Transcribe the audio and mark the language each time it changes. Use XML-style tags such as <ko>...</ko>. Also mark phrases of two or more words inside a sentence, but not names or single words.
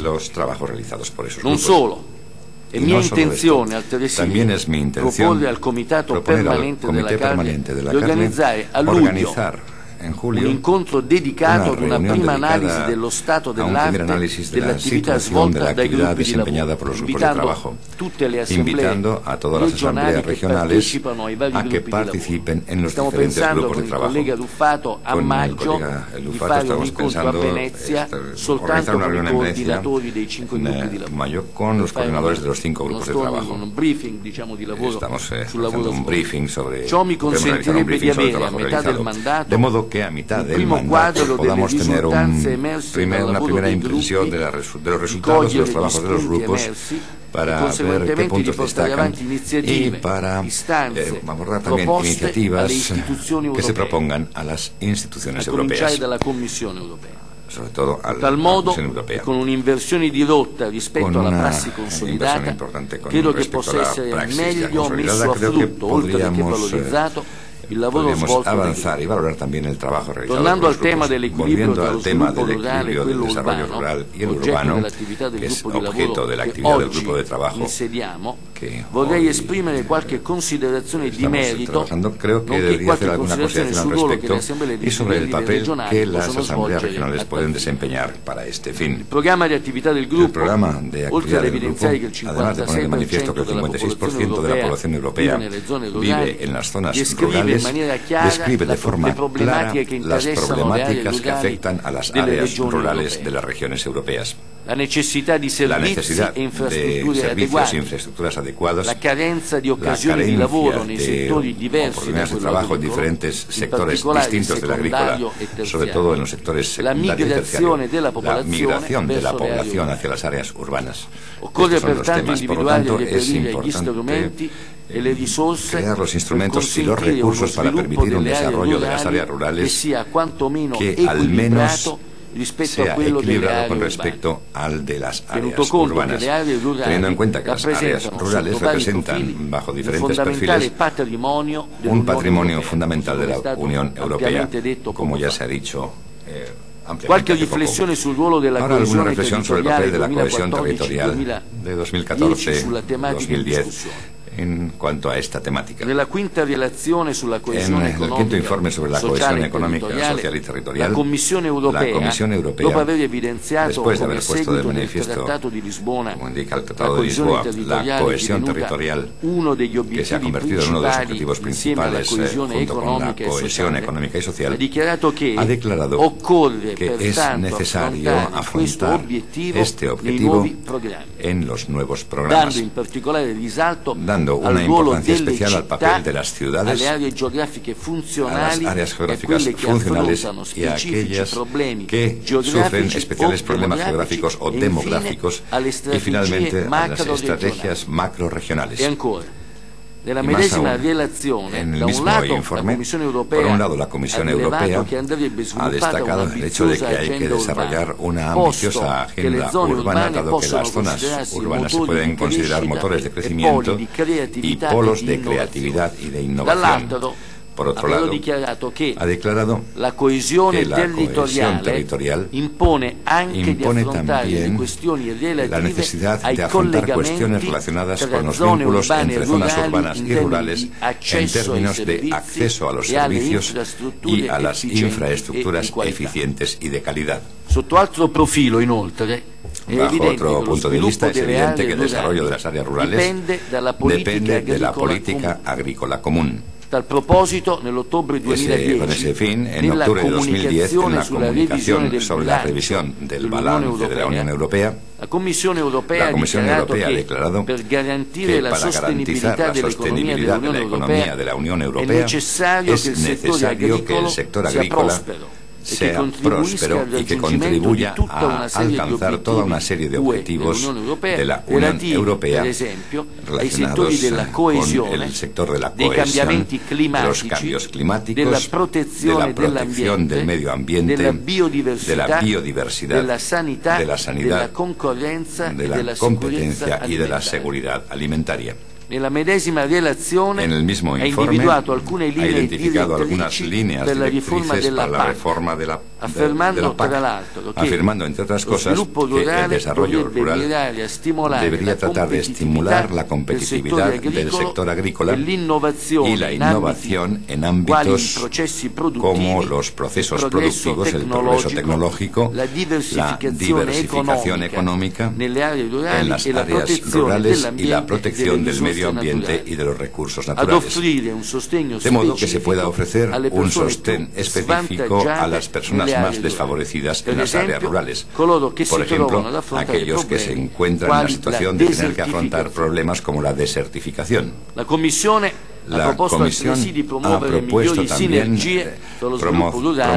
<it>Non solo, è mia intenzione altresì proporre al Comitato Permanente della CALRE di organizzare a luglio un incontro dedicato ad una prima analisi dello stato dell'arte dell'attività svolta dai gruppi di lavoro, invitando tutte le assemblee regionali che partecipano ai vari gruppi di lavoro. Stiamo pensando con il collega Ruffato a maggio di fare un incontro a Venezia soltanto con i coordinatori dei 5 gruppi di lavoro.</it> <es>Con los coordinadores de los 5 grupos de trabajo.</es> <it>Un briefing, diciamo, di lavoro sul lavoro</it> <es>un briefing sobre,</es> <it>ciò mi consentirebbe di avere a metà del mandato</it> <es>que a mitad del mandato podamos tener una primera impresión de los resultados de los trabajos de los grupos para ver qué puntos destacan y para abordar también iniciativas que se propongan a las instituciones europeas, sobre todo a la Comisión Europea.</es> <it>Con un'inversione di rotta rispetto alla prassi consolidata, credo che possa essere meglio messo a frutto, oltre che valorizzato, il lavoro svolto</it> <es>avanzar y valorar también el trabajo realizado.</es> <it>Tornando al tema dell'equilibrio tra lo sviluppo rurale e quello urbano,</it> <es>y el urbano,</es> <it>che è objeto dell'attività del gruppo di lavoro insediamo, vorrei esprimere qualche considerazione di merito, nonché qualche considerazione sul ruolo che le assemblee legislative regionali possono svolgere</it> <es>pueden desempeñar para este fin.</es> <it>Il programma di attività del gruppo, oltre ad evidenziare che il 56% della popolazione europea</it> <es>vive en las zonas rurales, describe de forma clara las problemáticas que afectan a las áreas rurales de las regiones europeas.</es> <it>La necessità di servizi e infrastrutture adeguate, la carenza di occasioni di lavoro nei settori diversi da quello agricolo, in particolare il secondario e terziario, la migrazione della popolazione</it> <es>hacia las áreas urbanas.</es> <it>Occorre pertanto individuare e reperire gli strumenti e le risorse</it> <es>crear los instrumentos y los recursos para permitir un desarrollo de las áreas rurales</es> <it>che sia quantomeno</it> <es>que al menos</es> <it>rispetto a quello delle aree</it> <es>con respecto al de las áreas urbanas, teniendo en cuenta que las áreas rurales representan bajo diferentes perfiles un patrimonio fundamental de la Unión Europea, como ya se ha dicho</es> <it>qualche riflessione sul ruolo della coesione territoriale</it> <es>de la cohesión territorial de 2014-2010 en cuanto a esta temática.</es> <it>Nella quinta relazione sulla coesione</it> <es>economica, quinto informe sobre la cohesión económica, social y territorial,</es> <it>la Commissione Europea, dopo aver evidenziato come seguito nel Trattato di Lisbona la coesione territoriale, uno degli obiettivi principali insieme alla coesione economica e sociale, ha dichiarato che occorre pertanto affrontare questo obiettivo nei nuovi programmi,</it> <es>en los nuevos programas,</es> <it>dando in particolare risalto</it> <es>dando una importancia especial al papel de las ciudades, a las áreas geográficas funcionales y a aquellas que sufren especiales problemas geográficos o demográficos, y finalmente a las estrategias macrorregionales.</es> <it>Nella</it> <es>Y más</es> <it>medesima</it> <es>aún,</es> <it>relazione,</it> <es>en el</es> <it>da un</it> <es>mismo</es> <it>lato,</it> <es>informe,</es> <it>la Commissione</it> <es>por</es> <it>Europea</it> <es>un lado, la Comisión</es> <it>ha rilevato</it> <es>Europea</es> <it>che andrebbe</it> <es>ha</es> <it>sviluppata</it> <es>destacado el hecho de que</es> <it>un'ambiziosa</it> <es>hay que</es> <it>agenda</it> <es>desarrollar</es> <it>urbana,</it> <es>una</es> <it>posto</it> <es>ambiciosa</es> <it>che le</it> <es>agenda</es> <it>zone</it> <es>urbana,</es> <it>urbane</it> <es>dado que</es> <it>possono</it> <es>las zonas</es> <it>considerarsi</it> <es>urbanas se</es> <it>motori</it> <es>pueden</es> <it>di</it> <es>considerar</es> <it>crescita</it> <es>motores de</es> <it>e</it> <es>crecimiento</es> <it>poli di creatività</it> <es>y polos</es> <it>e di</it> <es>de</es> <it>innovazione.</it> <es>creatividad y de innovación.</es> <it>Dall'altro,</it> <es>Por otro</es> <it>ha però</it> <es>lado,</es> <it>dichiarato che</it> <es>ha declarado</es> <it>la coesione</it> <es>que la cohesión</es> <it>territoriale</it> <es>territorial</es> <it>impone anche di</it> <es>impone</es> <it>affrontare le</it> <es>también</es> <it>questioni</it> <es>la</es> <it>relative</it> <es>necesidad</es> <it>ai</it> <es>de afrontar cuestiones</es> <it>collegamenti</it> <es>relacionadas</es> <it>tra</it> <es>con los</es> <it>zone</it> <es>vínculos</es> <it>urbane</it> <es>entre</es> <it>e</it> <es>zonas</es> <it>rurali</it> <es>urbanas</es> <it>in</it> <es>y</es> <it>termini</it> <es>rurales</es> <it>di</it> <es>en</es> <it>accesso ai</it> <es>términos de</es> <it>servizi</it> <es>acceso a los</es> <it>e alle</it> <es>servicios</es> <it>infrastrutture</it> <es>y a las</es> <it>efficienti</it> <es>infraestructuras</es> <it>e di qualità.</it> <es>eficientes y de calidad.</es> <it>Sotto altro profilo, inoltre, è</it> <es>Bajo</es> <it>evidente</it> <es>otro</es> <it>che lo</it> <es>punto de</es> <it>sviluppo</it> <es>vista, es</es> <it>delle</it> <es>evidente</es> <it>aree</it> <es>que el desarrollo de</es> <it>rurali</it> <es>las áreas rurales</es> <it>dipende dalla politica</it> <es>depende de la</es> <it>agricola</it> <es>política</es> <it>comune.</it> <es>agrícola común.</es> <it>Tal proposito, nell'ottobre</it> <es>Con</es> <it>2010,</it> <es>ese fin, en</es> <it>nella</it> <es>octubre de 2010, en la</es> <it>sulla revisione</it> <es>comunicación</es> <it>del</it> <es>sobre la</es> <it>bilancio</it> <es>revisión del</es> <it>dell'Unione</it> <es>balance de la Unión Europea,</es> <it>la Commissione Europea</it> <es>la Comisión</es> <it>ha</it> <es>Europea ha</es> <it>dichiarato</it> <es>declarado</es> <it>che per garantire</it> <es>que</es> <it>la</it> <es>para garantizar</es> <it>sostenibilità</it> <es>la sostenibilidad de la economía de la Unión Europea</es> <it>è necessario</it> <es>es</es> <it>che il settore</it> <es>necesario que</es> <it>agricolo</it> <es>el sector</es> <it>sia</it> <es>agrícola</es> <it>prospero</it> <es>sea próspero y que contribuya a alcanzar toda una serie de objetivos de la Unión Europea relacionados con el sector de la cohesión, de los cambios climáticos, de la protección del medio ambiente, de la biodiversidad, de la sanidad, de la competencia y de la seguridad alimentaria.</es> <it>Nella medesima relazione</it> <es>En el mismo</es> <it>ha</it> <es>informe</es> <it>individuato alcune</it> <es>ha</es> <it>linee</it> <es>identificado algunas</es> <it>direttrici</it> <es>líneas</es> <it>per la riforma</it> <es>directrices</es> <it>della</it> <es>para la</es> <it>PAC,</it> <es>reforma de la</es> <it>affermando</it> <es>PAC,</es> <it>tra l'altro che</it> <es>afirmando entre otras</es> <it>lo</it> <es>cosas</es> <it>sviluppo</it> <es>que el</es> <it>rurale</it> <es>desarrollo</es> <it>dovrebbe</it> <es>rural</es> <it>mirare a stimolare</it> <es>debería</es> <it>la</it> <es>tratar de estimular la competitividad del sector agrícola</es> <it>e l'innovazione</it> <es>y la innovación en ámbitos como los procesos productivos, el progreso tecnológico,</es> <it>la</it> <es>diversificación económica</es> <it>nelle aree rurali</it> <es>en las</es> <it>e la</it> <es>áreas</es> <it>protezione</it> <es>rurales y la</es> <it>dell'ambiente</it> <es>protección</es> <it>e delle</it> <es>del medio</es> <it>risorse</it> <es>ambiente</es> <it>naturali.</it> <es>y de los recursos</es> <it>Ad</it> <es>naturales.</es> <it>offrire un sostegno</it> <es>De modo que se</es> <it>specifico</it> <es>pueda ofrecer</es> <it>alle</it> <es>un</es> <it>persone</it> <es>sostén</es> <it>più</it> <es>específico a</es> <it>svantaggiate</it> <es>las personas</es> <it>nelle aree</it> <es>más</es> <it>rurali.</it> <es>desfavorecidas</es> <it>Per</it> <es>en las áreas</es> <it>esempio,</it> <es>rurales.</es> <it>coloro che</it> <es>Por</es> <it>si trovano ad</it> <es>ejemplo,</es> <it>affrontare</it> <es>aquellos que se</es> <it>problemi</it> <es>encuentran en la</es> <it>quali</it> <es>situación</es> <it>la</it> <es>de tener que afrontar</es> <it>desertificazione.</it> <es>problemas como la desertificación.</es> <it>La Commissione ha</it> <es>La</es> <it>proposto</it> <es>Comisión</es> <it>altresì di</it> <es>ha</es> <it>promuovere</it> <es>propuesto</es> <it>migliori</it> <es>también</es> <it>sinergie tra lo sviluppo rurale e le</it>